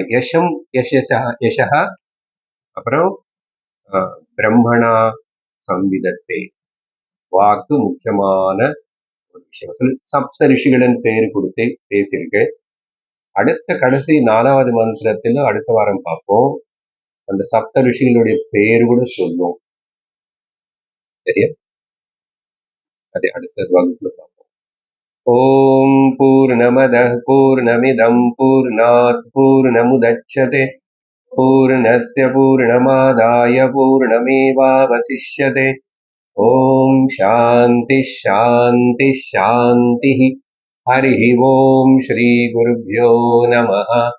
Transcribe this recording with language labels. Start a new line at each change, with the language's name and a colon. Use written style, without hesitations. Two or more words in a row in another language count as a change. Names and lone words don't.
Tamil: யசஹா, அப்புறம் பிரம்மணா சம்விதத்தை, வாக்கு முக்கியமான ஒரு விஷயம் சொல்லி சப்த ரிஷிகளின் பெயர் கொடுத்து பேசியிருக்கு. அடுத்த கடைசி 4வது மந்திரத்துல அடுத்த வாரம் பார்ப்போம். அந்த சப்த ரிஷிகளுடைய பெயர் கூட சொல்லும். சரியா? அதை அடுத்த வகுப்புல பார்ப்போம்.
Sanskrit: ॐ पूर्णमदः पूर्णमिदं पूर्णात् पूर्णमुदच्यते पूर्णस्य पूर्णमादाय पूर्णमेवावशिष्यते. ॐ शान्तिः शान्तिः शान्तिः. हरिः ओम श्री गुरुभ्यो नमः.